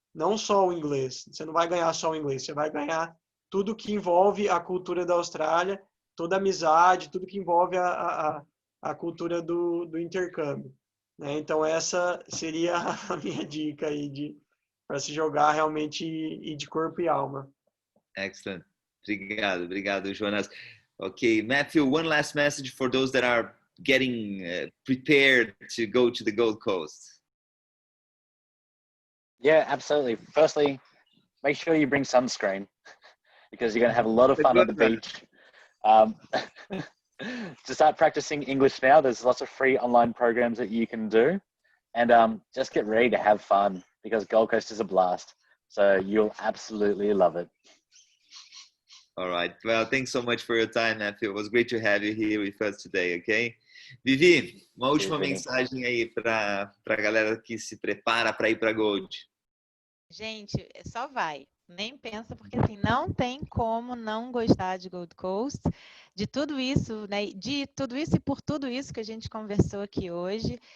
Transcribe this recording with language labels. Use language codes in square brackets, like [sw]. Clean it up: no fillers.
[pt] Não só o inglês, você não vai ganhar só o inglês, você vai ganhar tudo que envolve a cultura da Austrália, toda a amizade, tudo que envolve a cultura do intercâmbio, né? Então, essa seria a minha dica aí para se jogar realmente e de corpo e alma. [en] Excellent. [pt] Obrigado, Jonas. [en] Okay, Matthew, one last message for those that are getting prepared to go to the Gold Coast. Yeah, absolutely. Firstly, make sure you bring sunscreen because you're going to have a lot of fun on the beach. To start practicing English now, there's lots of free online programs that you can do. And just get ready to have fun because Gold Coast is a blast. So you'll absolutely love it. All right. Well, thanks so much for your time, Matthew. It was great to have you here with us today, okay? [pt] Vivi, uma última mensagem aí para a galera que se prepara para ir para Gold. Gente, só vai. Nem pensa, porque assim, não tem como não gostar de Gold Coast, de tudo isso, né? De tudo isso e por tudo isso que a gente conversou aqui hoje.